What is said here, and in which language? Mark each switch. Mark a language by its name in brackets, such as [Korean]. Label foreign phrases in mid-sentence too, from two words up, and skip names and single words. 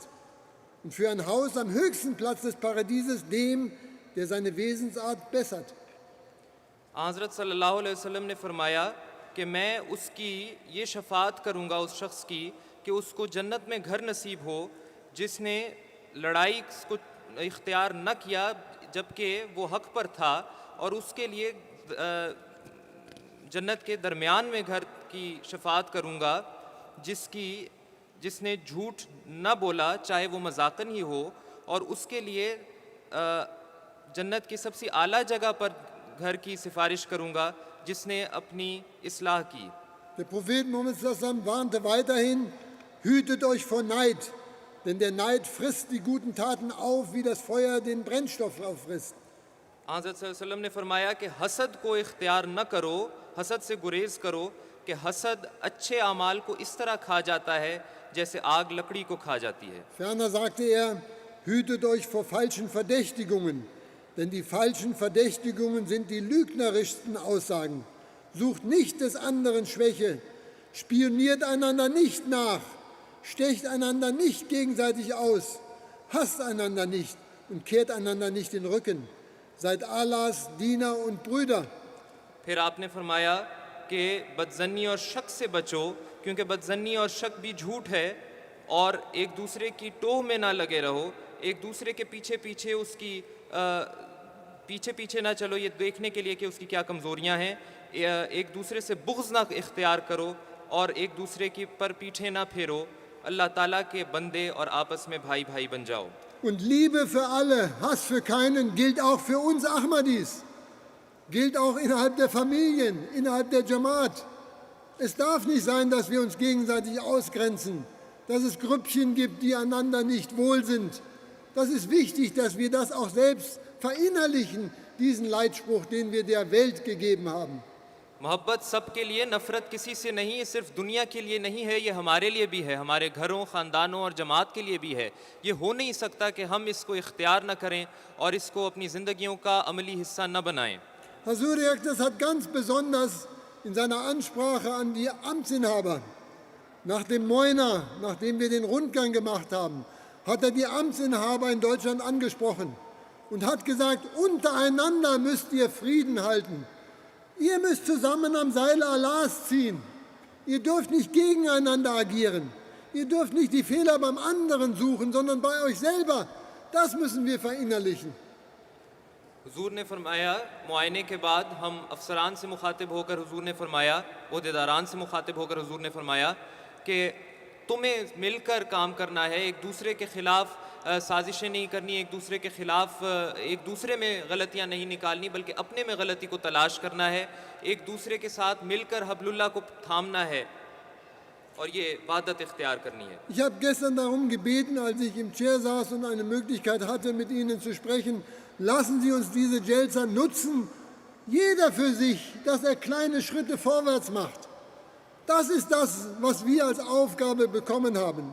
[German] Und für ein Haus am höchsten Platz des Paradieses, dem, der seine Wesensart bessert. [Urdu] حضرت [Arabic] صلى الله عليه وسلم [Urdu] نے فرمایا کہ میں اس کی یہ شفاعت کروں گا اس شخص کی کہ اس کو جنت میں گھر نصیب ہو جس نے لڑائی کو اختیار نہ کیا جبکہ وہ حق پر تھا، اور اس کے لیے جنت کے درمیان میں گھر کی شفاعت کروں گا جس نے جھوٹ نہ بولا چاہے وہ مذاقاً ہی ہو، اور اس کے لیے جنت کی سب سے اعلیٰ جگہ پر گھر کی سفارش کروں گا جس نے اپنی اصلاح کی. [German] Der Prophet Muhammad sallam warnte weiterhin, hütet euch vor Neid, denn der Neid frisst die guten Taten auf, wie das Feuer den Brennstoff auffrisst. [Urdu] حضرت [Arabic] صلى الله عليه وسلم [Urdu] نے فرمایا کہ حسد کو اختیار نہ کرو، حسد سے گریز کرو کہ حسد اچھے اعمال کو اس طرح کھا جاتا ہے جیسے آگ لکڑی کو کھا جاتی ہے. [German] Ferner sagte er, hütet euch vor falschen Verdächtigungen, denn die falschen Verdächtigungen sind die lügnerischsten Aussagen. Sucht nicht des anderen Schwäche, spioniert einander nicht nach, stecht einander nicht gegenseitig aus, hasst einander nicht und kehrt einander nicht den Rücken. Seid Allahs Diener und Brüder. [Urdu] پھر آپ نے فرمایا کہ بدظنی اور شک سے بچو، کیونکہ بدظنی اور شک بھی جھوٹ ہے، اور ایک دوسرے کی ٹوہ میں نہ لگے رہو، ایک دوسرے کے پیچھے پیچھے اس کی پیچھے پیچھے نہ چلو یہ دیکھنے کے لیے کہ اس کی کیا کمزوریاں ہیں، ایک دوسرے سے بغض نہ اختیار کرو اور ایک دوسرے کی پر پیچھے نہ پھیرو. اللہ تعالیٰ کے بندے اور آپس میں بھائی بھائی بن جاؤ. [German] Und Liebe für alle, Hass für keinen gilt auch für uns Ahmadis, gilt auch innerhalb der Familien, innerhalb der Jamaat. Es darf nicht sein, dass wir uns gegenseitig ausgrenzen, dass es Grüppchen gibt, die einander nicht wohl sind. Das ist wichtig, dass wir das auch selbst verinnerlichen, diesen Leitspruch, den wir der Welt gegeben haben. [Urdu] محبت سب کے لیے، نفرت کسی سے نہیں، یہ صرف دنیا کے لیے نہیں ہے، یہ ہمارے لیے بھی ہے، ہمارے گھروں، خاندانوں اور جماعت کے لیے بھی ہے. یہ ہو نہیں سکتا کہ ہم اس کو اختیار نہ کریں اور اس کو اپنی زندگیوں کا عملی حصہ نہ بنائیں. [German] Herr Suryak hat ganz besonders in seiner Ansprache an die Amtsinhaber nach dem Moiner, nachdem wir den Rundgang gemacht haben, hat er die Amtsinhaber in Deutschland angesprochen und hat gesagt, untereinander müsst ihr Frieden halten. Ihr müsst zusammen am Seil Allahs ziehen. Ihr dürft nicht gegeneinander agieren. Ihr dürft nicht die Fehler beim anderen suchen, sondern bei euch selber. Das müssen wir verinnerlichen. [Urdu] حضور نے فرمایا، معائنے کے بعد ہم افسران سے مخاطب ہو کر حضور نے فرمایا، عہدیداران سے مخاطب ہو کر حضور نے فرمایا کہ تمہیں مل کر کام کرنا ہے، ایک دوسرے کے خلاف سازشیں نہیں کرنی، ایک دوسرے کے خلاف ایک دوسرے میں غلطیاں نہیں نکالنی، بلکہ اپنے میں غلطی کو تلاش کرنا ہے، ایک دوسرے کے ساتھ مل کر حبل اللہ کو تھامنا ہے اور یہ وحدت اختیار کرنی ہے. [German] Ich habe gestern darum gebeten, als ich im Chair saß und eine Möglichkeit hatte, mit Ihnen zu sprechen, lassen Sie uns diese Jalsa nutzen, jeder für sich, dass er kleine Schritte vorwärts macht. Das ist das, was wir als Aufgabe bekommen haben.